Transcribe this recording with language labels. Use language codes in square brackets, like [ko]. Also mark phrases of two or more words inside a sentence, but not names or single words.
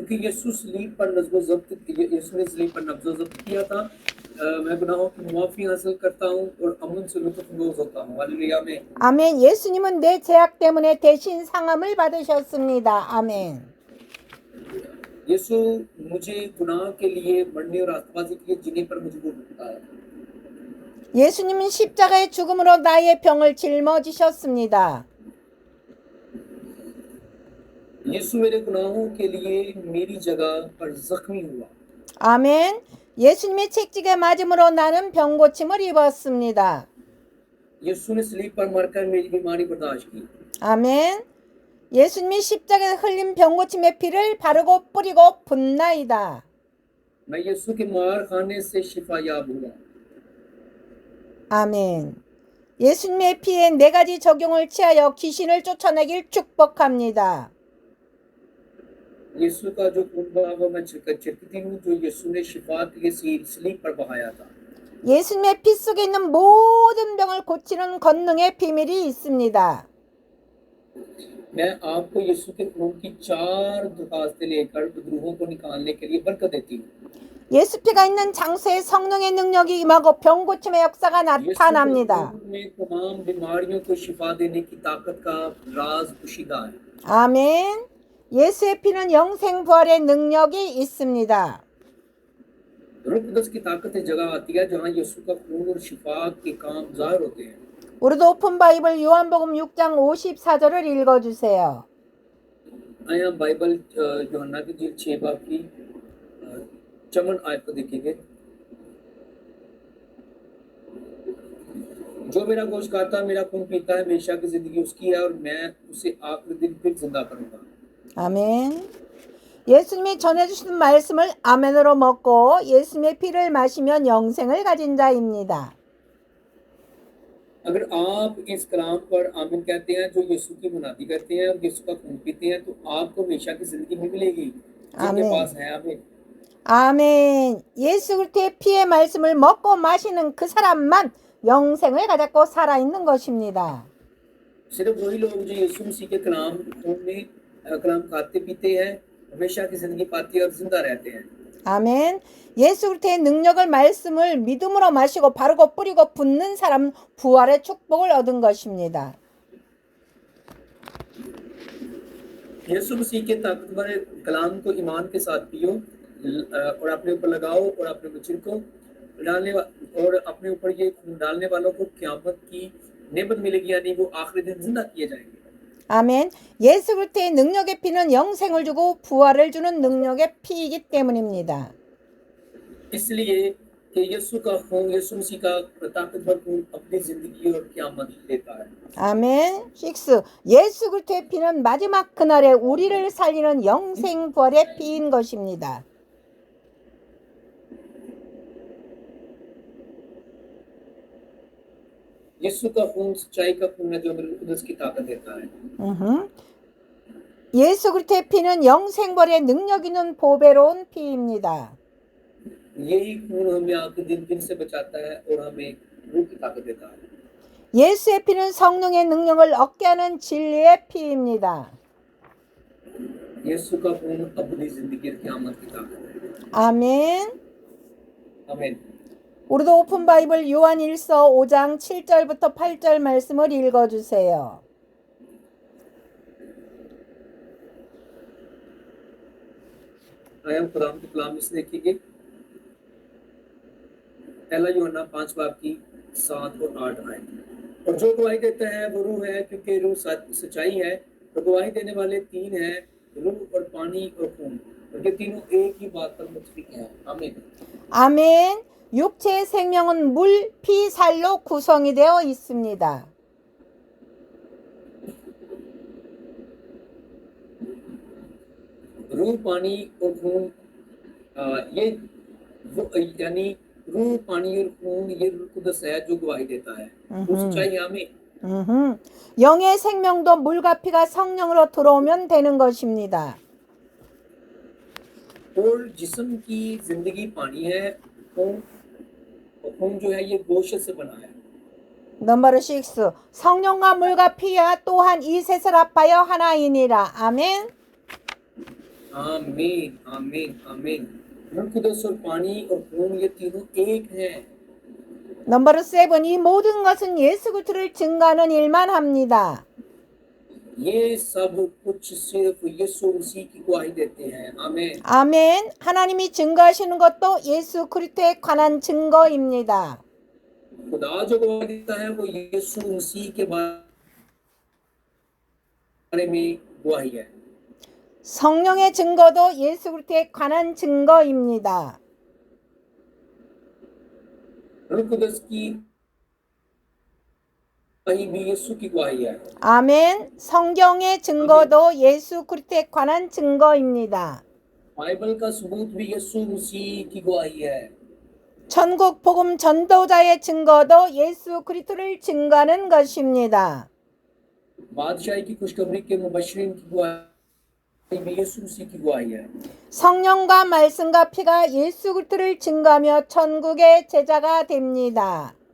[ur] کیونکہ یسوع صلیب پر نظم ضبط یسوع نے صلیب پر نبض ضبط کیا تھا. میں گناہوں کی معافی حاصل کرتا ہوں اور امن سے لطف اندوز ہوتا ہوں. ہالیلویاہ میں [ko] 아멘. 예수님은 내 죄악 때문에 대신 상함을 받으셨습니다. 아멘. [ur] یسوع مجھے گناہ کے لیے مرنے اور آتمبازی کے لیے جینے پر مجبور کرتا ہے. [ko] 예수님은 십자가의 죽음으로 나의 병을 짊어지셨습니다. [ur] یسوع میرے گناہوں کے لیے میری جگہ پر زخمی ہوا. [ko] 아멘. 예수님의 책찍에 맞음으로 나는 병고침을 입었습니다. [ur] یسوع نے صلیب پر مر کر میری بیماری برداشت کی. [ko] 아멘. 예수님이 십자가에 흘린 병고침의 피를 바르고 뿌리고 붓나이다. [ur] میں یسوع کے مار کھانے سے شفایاب ہوا. [ko] 아멘. 예수님의 피에 네 가지 적용을 취하여 귀신을 쫓아내길 축복합니다. [ur] یسوع کا جو خون بہا وہ میں چھڑکتی ہوں جو یسوع نے شفا کے لیے صلیب پر بہایا تھا. [ko] 예수님의 피 속에 있는 모든 병을 고치는 권능의 비밀이 있습니다. [ur] میں آپ کو یسوع کے خون کی 4 درخواستیں لے کر بدروحوں کو نکالنے کے لیے برکت دیتی ہوں. [ko] 예수 피가 있는 장소에 성령의 능력이 임하고 병 고침의 역사가 [ur] یسوع کے [ko] 나타납니다. [ur] خون میں تمام بیماریوں کو شفا دینے کی طاقت کا راز پوشیدہ ہے. [ko] 아멘. 예수의 피는 영생 부활의 능력이 있습니다. [ur] روح قدس کی طاقت ایک جگہ آتی ہے جہاں یسوع کا خون اور شفا کے کام ظاہر ہوتے ہیں. [ko] 우리도 [en] open Bible [ko] 요한복음 6장 54절을 읽어주세요. [ur] آیا بائبل یوحنا کی انجیل 6 باب کی 54 آیت کو دیکھیں گے. جو میرا گوشت کھاتا میرا خون پیتا ہے ہمیشہ کی زندگی اس کی ہے اور میں اسے آخری دن پھر زندہ کروں گا. [ko] 아멘. 예수님이 전해주신 말씀을 아멘으로 먹고 예수님의 피를 마시면 영생을 가진 자입니다. [ur] اگر آپ اس کلام پر آمین کہتے ہیں جو یسوع کی منادی کرتے ہیں اور یسوع کا خون پیتے ہیں تو آپ کو ہمیشہ کی زندگی بھی ملے گی جن کے आमीन। پاس ہے آمین. [ko] 아멘. 예수 그리스도의 피의 말씀을 먹고 마시는 그 사람만 영생을 가졌고 살아있는 것입니다. [ur] صرف وہی لوگ جو یسوع مسیح کے کلام خون میں کلام کھاتے پیتے ہیں ہمیشہ کی زندگی پاتے ہیں اور زندہ رہتے ہیں. [ko] 아멘. 예수 그리스도의 능력을 말씀을 믿음으로 마시고 바르고 뿌리고 붓는 사람은 부활의 축복을 얻은 것입니다. [ur] یسوع مسیح کے طاقتور کلام کو ایمان کے ساتھ پیو اور اپنے اوپر لگاؤ اور اپنے بچوں کو ڈالنے اور اپنے اوپر یہ خون ڈالنے والوں کو قیامت کی نعمت ملے گی یعنی وہ آخری دن زندہ کیے جائیں گے. [ko] 아멘. 예수 그리스도의 능력의 피는 영생을 주고 부활을 주는 능력의 피이기 때문입니다. [ur] اس لیے کہ یسوع کا خون یسوع مسیح کا طاقتور خون اپنی زندگی اور قیامت دیتا ہے. [ko] 아멘. 6. 예수 그리스도의 피는 마지막 그날에 우리를 살리는 영생 부활의 피인 것입니다. [ur] یسوع کا خون سچائی کا خون ہے جو ہمیں قدس کی طاقت دیتا ہے. [ko] 예수 그리스도의 피는 영생 부활의 능력 있는 보배로운 피입니다. [ur] یہی خون ہمیں آخری دن سے بچاتا ہے اور ہمیں روح کی طاقت دیتا ہے. [ko] 예수의 피는 성령의 능력을 얻게 하는 진리의 피입니다. [ur] یسوع کا خون اپنی زندگی اور قیامت کی طاقت ہے. [ko] 아멘. [ur] आमीन। [ko] 우리도 [en] open Bible [ko] 요한일서 5장 7절부터 8절 말씀을 읽어주세요. [ur] آیا خدام کے کلام میں سے دیکھیے پہلا یوحنا 5 باب کی 7 اور 8 آیت. اور جو گواہی دیتا ہے وہ روح ہے کیونکہ روح سچائی ہے. تو گواہی دینے والے 3 ہیں روح اور پانی اور خون اور یہ تینوں ایک ہی بات پر متفق ہیں. आमीन। [ko] 아멘. 육체의 생명은 물, 피, 살로 구성이 되어 있습니다. [ur] روح پانی اور خون یہ یعنی روح پانی اور خون یہ روح قدس ہے جو گواہی دیتا ہے. وہ سچائی آمین. [ko] 영의 생명도 물과 피가 성령으로 들어오면 되는 것입니다. [ur] اور جسم کی زندگی پانی ہے خون جو ہے یہ گوشت سے بنا ہے. [ko] 넘버 6. 성령과 물과 피야 또한 이 셋을 합하여 하나이니라. 아멘. [ur] آمین آمین آمین. روح قدس اور پانی اور خون یہ تینوں ایک ہیں. [ko] 넘버로 7. 이 모든 것은 예수 그리스도를 증거하는 일만 합니다. [ur] یہ سب کچھ صرف یسوع مسیح کی گواہی دیتے ہیں. आमीन। [ko] 아멘. 하나님이 증거하시는 것도 예수 그리스도에 관한 증거입니다. [ur] خدا جو گواہی دیتا ہے وہ یسوع مسیح کے بارے میں گواہی ہے. [ko] 성령의 증거도 예수 그리스도에 관한 증거입니다. [ur] روح قدس کی گواہی بھی یسوع کی گواہی ہے. [ko] 아멘. 성경의 증거도 예수 그리스도에 관한 증거입니다. [ur] بائبل کا ثبوت بھی یسوع مسیح کی گواہی ہے. [ko] 천국 복음 전도자의 증거도 예수 그리스도를 증거하는 것입니다. [ur] بادشاہی کی خوشخبری کے مبشرین کی گواہی بھی یسوع مسیح کی گواہی ہے. [ko] 성령과 말씀과 피가 예수 그리스도를 증거하며 천국의 제자가 됩니다.